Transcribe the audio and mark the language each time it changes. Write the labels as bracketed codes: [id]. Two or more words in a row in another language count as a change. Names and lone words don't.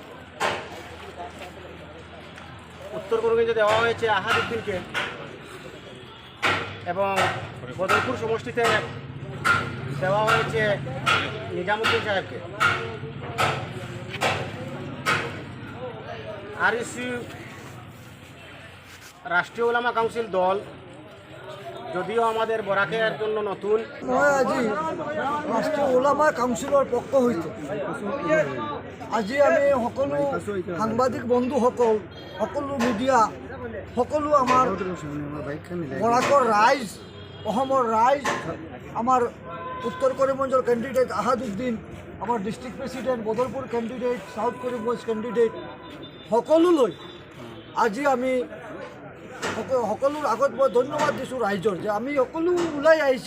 [bn] উত্তর করিমগঞ্জে দেওয়া হয়েছে আহাদুদ্দিনকে এবং বদরপুর সমষ্টিতে দেওয়া হয়েছে নিজামুদ্দিন সাহেবকে। আরইসি রাষ্ট্রীয় উলামা কাউন্সিল দল যদিও আমাদের বরাকের জন্য নতুন, [as] মই আজি রাষ্ট্রীয় ওলামা কাউন্সিলৰ পক্ষ হইতে আজি আমি সকলো সাংবাদিক বন্ধুসকল, সকলো মিডিয়া, সকলো আমাৰ বৰাকৰ ৰাইজ, অসমৰ ৰাইজ, আমাৰ উত্তৰ কৰিমগঞ্জৰ কেণ্ডিডেট আহাদুদ্দিন, আমাৰ [en] district president, [as] বদৰপুৰ কেণ্ডিডেট, [en] South Karimganj candidate, [as] সকলোলৈ আজি আমি সকলোৰ আগত মই ধন্যবাদ দিছোঁ ৰাইজৰ যে আমি সকলো ওলাই আহিছে।